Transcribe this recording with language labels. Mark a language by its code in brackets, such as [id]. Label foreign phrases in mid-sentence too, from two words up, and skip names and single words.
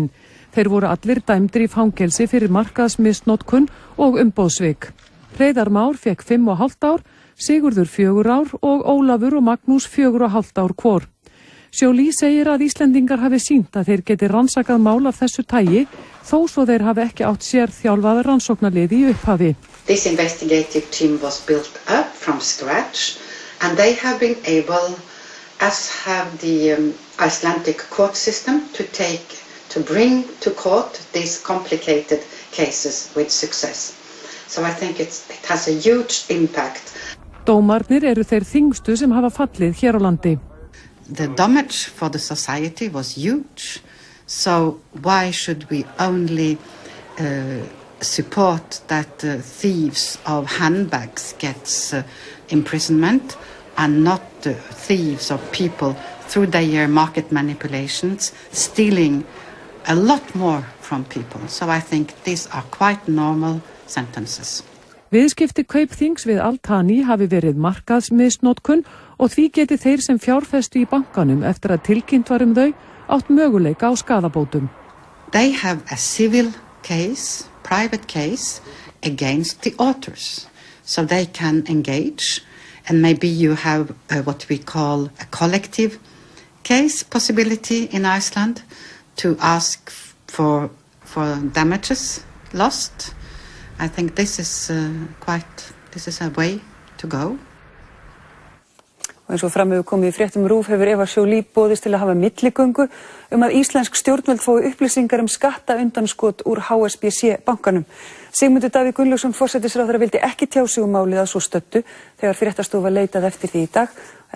[is] Þeir voru allir dæmdir í fangelsi fyrir markaðsmisnotkun og umboðssvik. Hreiðar Már fékk 5,5 ár, Sigurður 4 ár og Ólafur og Magnús 4,5 ár hvor. Joly segir að Íslendingar hafi sýnt að þeir geti rannsakað mál af þessu tagi, þó svo þeir hafi ekki átt sérþjálfað rannsóknarliði í upphafi. [en] This investigative team was built up from scratch and they have been able, as have the Icelandic court system, to bring to court these complicated cases with success. So I think it has a huge impact. [is] Dómarnir eru þeir þyngstu sem hafa fallið hér á landi. [en] The damage for the society was huge, so why should we only support that thieves of handbags gets imprisonment and not thieves of people through their market manipulations, stealing a lot more from people. So I think these are quite normal sentences. [is] Viðskipti Kaupþings við Al-Thani hafi verið markaðsmisnotkun og því geti þeir sem fjárfestu í bankanum eftir að tilkynnt var þau átt möguleika á skaðabótum. [en] They have a civil case, private case against the authors, so they can engage, and maybe you have what we call a collective case possibility in Iceland to ask for damages lost. I think this is a way to go. [is] Og eins og fram hefur komið í fréttum RÚV hefur Eva Joly boðist til að hafa milligöngu að íslensk stjórnvöld fái upplýsingar skattundanskot úr HSBC bankanum. Sigmundur Davíð Gunnlaugsson, forsætisráðherra, vildi ekki tjá sig málið að svo stöddu þegar fréttastofa leitaði eftir því í dag.